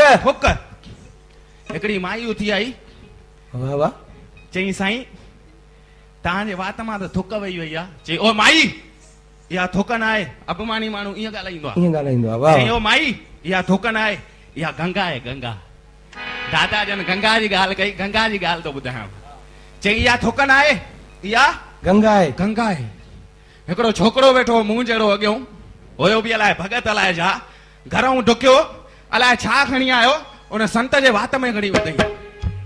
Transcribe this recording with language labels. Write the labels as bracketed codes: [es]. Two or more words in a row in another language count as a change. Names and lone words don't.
[sd] थुक। हिकिड़ी माई उथी आई वाह वाह चई साईं तव्हांजे वात मां त थुक वई वई आहे। चई ओ माई इहा थुक न आहे अपमानी माण्हू ईअं ॻाल्हाईंदो आहे। ईअं ॻाल्हाईंदो आहे। वाह चई ओ माई इहा थुक न आहे इहा गंगा आहे गंगा। दादा जन गंगा जी ॻाल्हि कई गंगा जी ॻाल्हि थो ॿुधायां। चई इहा थुक न आहे इहा गंगा आहे गंगा आहे। हिकिड़ो छोकिरो वेठो मुंहुं जहिड़ो अॻियों हुयो बि अलाए भगत अलाए छा घरों ढुकियो अलाए छा खणी आयो उन संत जे वात में खणी वधई।